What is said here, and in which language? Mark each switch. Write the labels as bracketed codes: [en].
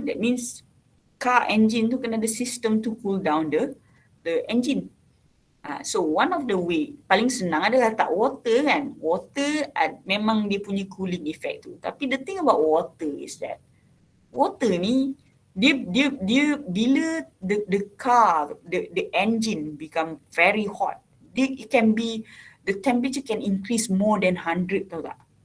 [en] That means car engine [ms] tu kena ada [en] system to cool down the engine. So one of the way [ms] paling senang adalah letak [en] water [ms] kan. Water memang dia punya [en] cooling effect [ms] tu. [en] Tapi the thing about water is that water [ms] ni dia bila [en] the car, the engine become very hot, it can be, the temperature can increase more than 100, [ms] tahu tak?